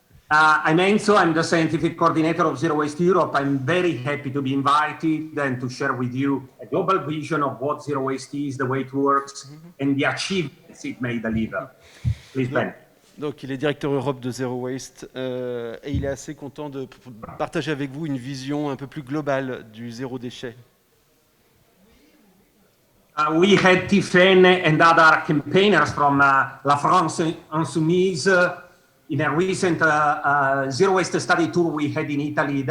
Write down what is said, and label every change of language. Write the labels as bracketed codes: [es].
[en] I'm Enzo, I'm the scientific coordinator of Zero Waste Europe. I'm very happy to be invited and to share with you a global vision of what Zero Waste is, the way it works, and the achievements it may deliver. Please, Ben. [fr] Donc, il est directeur Europe de Zero Waste et il est assez content de partager avec vous une vision un peu plus globale du zéro déchet. [en] We had Tiffaine and other campaigners from La France Insoumise in a recent zero waste study tour we had in Italy.